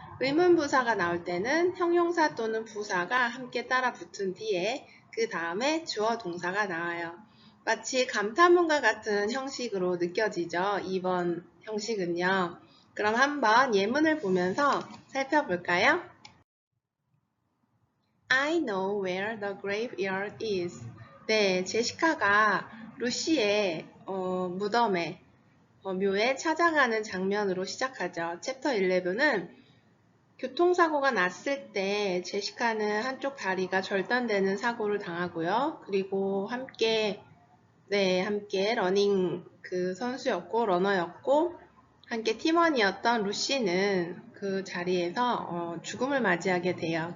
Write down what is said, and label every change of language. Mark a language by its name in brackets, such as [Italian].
[Korean] 의문 부사가 나올 때는 형용사 또는 부사가 함께 따라 붙은 뒤에 그 다음에 주어 동사가 나와요. 마치 감탄문과 같은 형식으로 느껴지죠. 2번 형식은요. 그럼 한번 예문을 보면서 살펴볼까요? [English] I know where the graveyard is. [Korean] 네, 제시카가 루시의 무덤에 묘에 찾아가는 장면으로 시작하죠. 챕터 11은 교통사고가 났을 때 제시카는 한쪽 다리가 절단되는 사고를 당하고요. 그리고 함께 러닝 선수였고 러너였고 함께 팀원이었던 루시는 그 자리에서 죽음을 맞이하게 돼요.